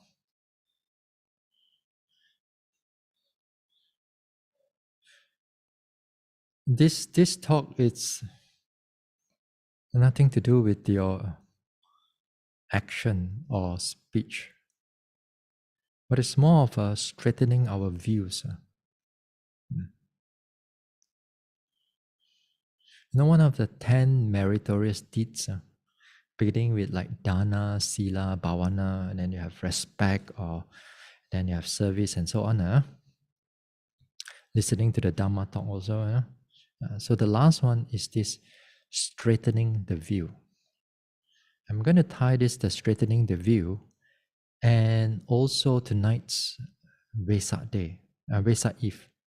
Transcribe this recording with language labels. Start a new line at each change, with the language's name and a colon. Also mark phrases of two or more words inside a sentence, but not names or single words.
English: This talk is nothing to do with your action or speech, but it's more of straightening our views. One of the 10 meritorious deeds, beginning with like
Pali: dana, sila, bhavana,
English: and then you have respect, or then you have service, and so on. Listening to the Dhamma talk also. So the last one is this straightening the view. I'm going to tie this to straightening the view and also tonight's Wesak day, Wesak Eve.